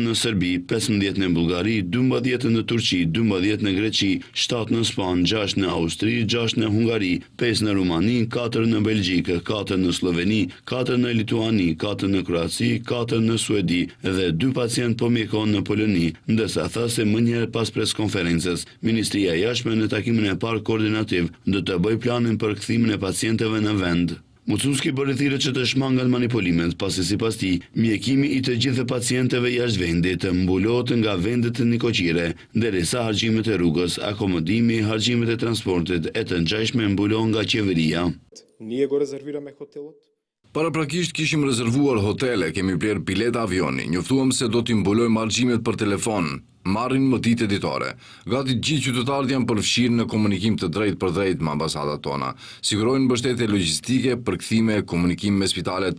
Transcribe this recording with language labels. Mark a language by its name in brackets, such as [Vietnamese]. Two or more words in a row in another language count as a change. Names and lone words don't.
[Albanian] në Serbi, 15 në Bullgari, 12 në Turqi, 12 në Greqi, 7 në Spanjë, 6 në Austri, 6 në Hungari, 5 në Rumani, 4 në Belgjikë, 4 në Sloveni, 4 në Lituani, 4 në Kroaci, 4 në Suedi dhe 2 pacient po mjekohen në Poloni, ndërsa tha se më njëherë pas preskonferencës, Ministria e Jashtme në takimin e parë koordinativ do të bëj planin për kthimin e pacientëve në vend. Mucunski bëri thirrje që të shmangen manipulimet, pasi sipas tij, mjekimi i të gjithë pacientëve jashtë vendit mbulohet nga vendet nikoqire, derisa harxhimet e rrugës, akomodimi, harxhimet e transportit e të ngjashme mbulohen nga qeveria. [Macedonian] Ние го резервираме хотелот. [Albanian] Paraprakisht kishim rezervuar hotele, kemi bler bileta avioni, njoftuam se do t'i mbulojmë harxhimet për telefon, marrin më ditë ditore. Gati gjithë qytetarët janë përfshirë në komunikim të drejtë për drejtë me ambasadat tona. Sigurojnë mbështetje logjistike, përkthime, komunikim me spitalet.